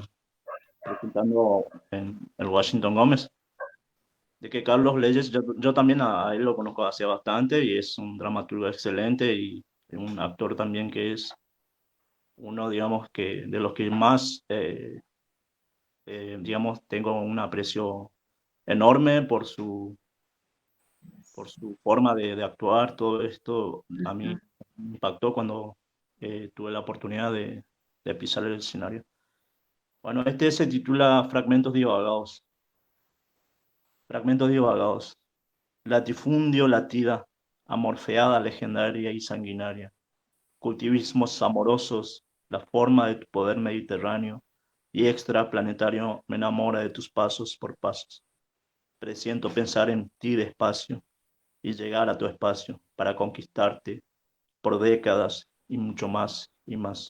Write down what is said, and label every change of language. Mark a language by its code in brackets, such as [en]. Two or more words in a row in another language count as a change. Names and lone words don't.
[es] presentando en el Washington Gómez, de que Carlos Leyes, yo también a él lo conozco hace bastante y es un dramaturgo excelente y un actor también que es uno, digamos, que de los que más, digamos, tengo un aprecio enorme por su forma de actuar. Todo esto a mí me impactó cuando tuve la oportunidad de pisar el escenario. Bueno, este se titula Fragmentos divagados. Fragmentos divagados. Latifundio latida, amorfeada, legendaria y sanguinaria. Cultivismos amorosos, La forma de tu poder mediterráneo y extraplanetario me enamora de tus pasos por pasos. Presiento pensar en ti despacio y llegar a tu espacio para conquistarte por décadas y mucho más y más.